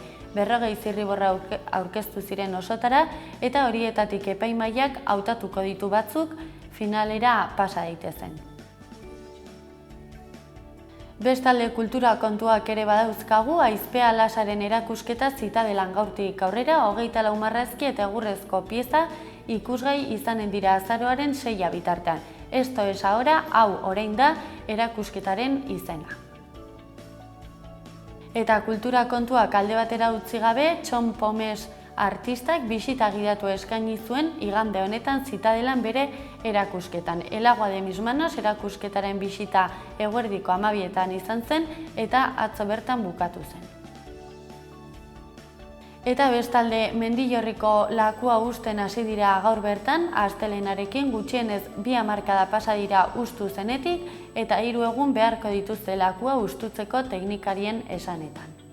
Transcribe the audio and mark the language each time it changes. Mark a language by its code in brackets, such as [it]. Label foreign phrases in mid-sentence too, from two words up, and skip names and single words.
[eu] 40 zirriborra aurkeztu ziren osotara eta horietatik epaimahaiak hautatuko ditu batzuk finalera pasa daitezen. Bestalde kultura kontuak ere badauzkagu, Aizpea Lasaren erakusketa Zitadelan gaurtik aurrera, 24 marrazki eta egurrezko pieza ikusgai izanen dira azaroaren 6 bitartean. Esto es ahora, hau orain da erakusketaren izena. Eta kultura kontuak alde batera utzi gabe, Txon Pomes artistak bisita gidatu eskaini zuen igande honetan Zitadelan bere erakusketan. El agua de mis manos erakusketaren bisita eguerdiko 12etan izan zen eta atzo bertan bukatu zen. Eta bestalde, Mendillorriko lakua husten hasi dira gaur bertan, astelehenarekin gutxienez 2 hamarkada pasa dira hustu zenetik eta 3 egun beharko dituzte lakua hustutzeko teknikarien esanetan.